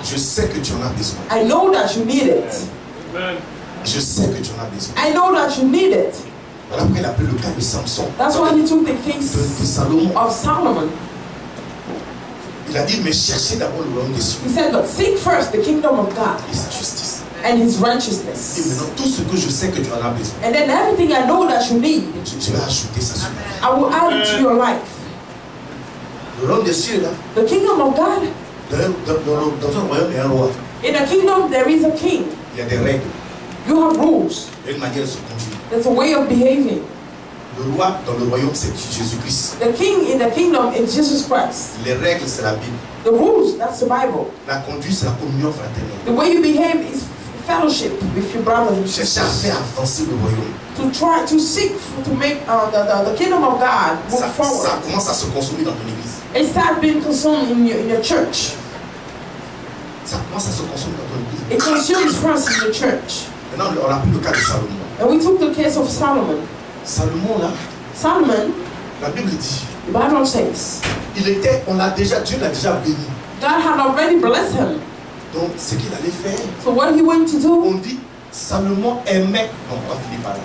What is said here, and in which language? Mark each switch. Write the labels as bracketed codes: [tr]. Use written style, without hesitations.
[fr] je sais que tu en as besoin. [en] I know that you need it. [fr] Je sais que tu en as besoin. [en] I know that you need it. [fr] Voilà pourquoi il a pris le cas de Samson, [en] That's why he took the [fr] de [en] case [fr] Salomon. [en] of Solomon. [fr] Il a dit, mais cherchez d'abord le royaume des cieux [en] He said, but seek first the kingdom of God [fr] et sa justice. [en] and his [fr] Et [en] righteousness. [fr] maintenant, tout ce que je sais que tu en as besoin, [en] And then everything I know that you need, [fr] je vais ajouter ça sur ta vie. [en] I will add it to your life. [fr] Le royaume des cieux, là, [en] The kingdom of God, [fr] dans un royaume, il y a un roi. [en] in a kingdom there is a king. [fr] Il y a des règles, [en] You have rules. [fr] il y a une manière de se conduire. [en] There's a way of behaving. [fr] Le roi dans le royaume, c'est Jésus-Christ. [en] The king in the kingdom is Jesus Christ. [fr] Les règles, c'est la Bible. [en] The rules, that's the Bible. [fr] La conduite, c'est la communion fraternelle. [en] The way you behave is fellowship with your brothers and [fr] Cherchez à [en] sisters. [fr] faire avancer le royaume. [en] To try to seek to make the kingdom of God move [fr] Ça [en] forward. [fr] commence à se consommer dans ton église. [en] It starts being consumed in your church. [fr] Ça commence à se consommer dans ton église. [en] It consumes first in the church. [fr] Maintenant, on a pris le cas de Salomon. [en] And we took the case of Solomon. [fr] Salomon, là, [en] Solomon, [fr] la Bible dit, [en] the Bible says, [fr] Dieu l'a déjà béni. [en] God had already blessed him. [fr] Donc, ce qu'il allait faire, [en] So what he went to do, [fr] on dit, Salomon aimait, non, on va finir par là.